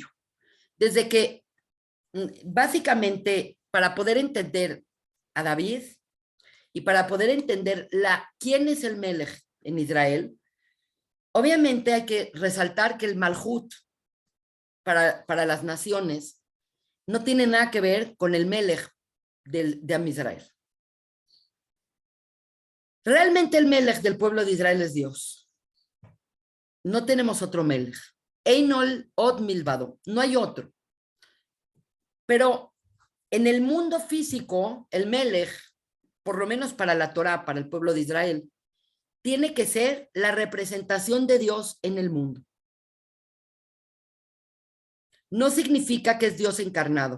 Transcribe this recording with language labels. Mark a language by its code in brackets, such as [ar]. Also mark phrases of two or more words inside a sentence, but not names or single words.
[es] Desde que, básicamente, para poder entender a David y para poder entender quién es el Melech en Israel, obviamente hay que resaltar que el Malhut para las naciones no tiene nada que ver con el Melech de Am Israel. Realmente el Melech del pueblo de Israel es Dios. No tenemos otro Melech. [he] אין עוד מלבדו. [es] No hay otro. Pero en el mundo físico, el Melech, por lo menos para la Torá, para el pueblo de Israel, tiene que ser la representación de Dios en el mundo. No significa que es Dios encarnado.